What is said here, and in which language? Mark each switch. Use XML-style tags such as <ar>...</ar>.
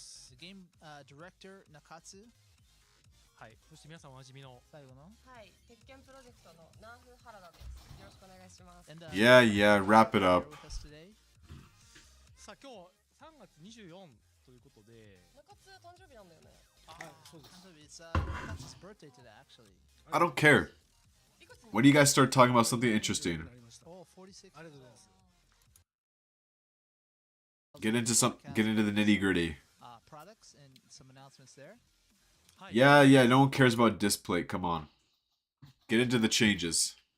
<en>The game director, Nakatsu.</en> <ja>はい、そして皆さんおなじみの最後のはい、鉄拳プロジェクトのナーフ原田です。よろしくお願いします。</ja> <en>And, Yeah, yeah, wrap it up. with us today.</en> <ja>さあ今日3月24ということで中津誕生日なんだよね。そうです。</ja> <en>It's Nakatsu's birthday today, actually. I don't care. When do you guys start talking about something interesting? Oh, 46. Get into the nitty gritty. Products and some announcements there. Yeah, yeah, no one cares about display. Come on. Get into the changes.</en>